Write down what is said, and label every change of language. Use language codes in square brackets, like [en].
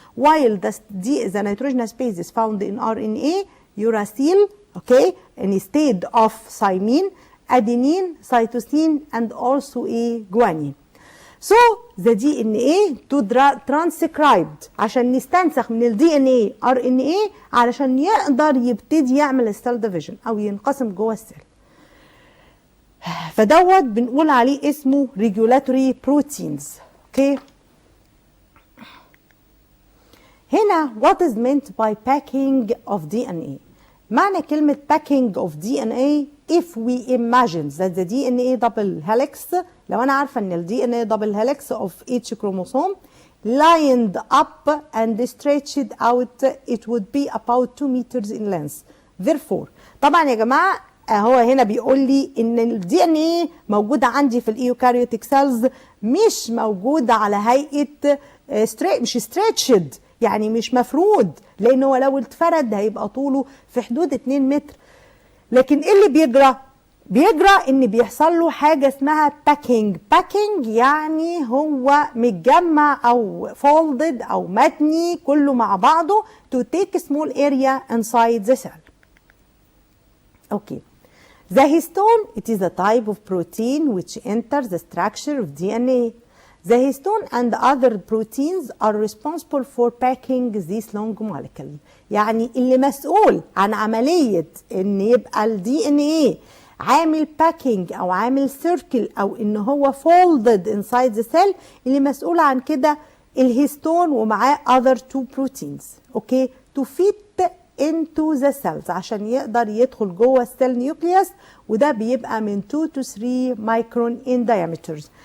[en] while the nitrogenous bases found in RNA uracil, okay, instead of thymine, adenine, cytosine, and also a guanine. So the DNA to transcribed [ar] عشان نستنسخ من ال DNA RNA علشان يقدر يبتدي يعمل السيل ديفيجن او ينقسم جوه السيل. فدوت بنقول عليه اسمه regulatory proteins. Okay. [en] هنا what is meant by packing of DNA. [ar] معنى كلمة [en] packing of DNA if we imagine that the DNA double helix، [ar] لو أنا عارفة إن ال [en] DNA double helix of each chromosome lined up and stretched out it would be about 2 meters in length. [ar] Therefore طبعا يا جماعة هو هنا بيقول لي إن ال DNA موجودة عندي في الإيوكاريوتيك سيلز مش موجودة على هيئة مش stretched يعني مش مفرود، لأنه لو اتفرد هيبقى طوله في حدود 2 متر. لكن ايه اللي بيجرى؟ بيجرى ان بيحصل له حاجه اسمها باكينج. باكينج يعني هو متجمع او فولدد او متني كله مع بعضه [en] to take a small area inside the cell. Okay. The histone, it is a type of protein which enters the structure of DNA. The histone and other proteins are responsible for packing this long molecule. [ar] يعني اللي مسؤول عن عملية ان يبقى ال DNA عامل باكينج او عامل سيركل او ان هو [en] folded inside the cell، [ar] اللي مسؤول عن كده الهيستون ومعاه [en] other two proteins. [ar] اوكي، [en] to fit into the cells [ar] عشان يقدر يدخل جوه السيل نيوكليوس، وده بيبقى من 2 to 3 مايكرون [en] in diameters.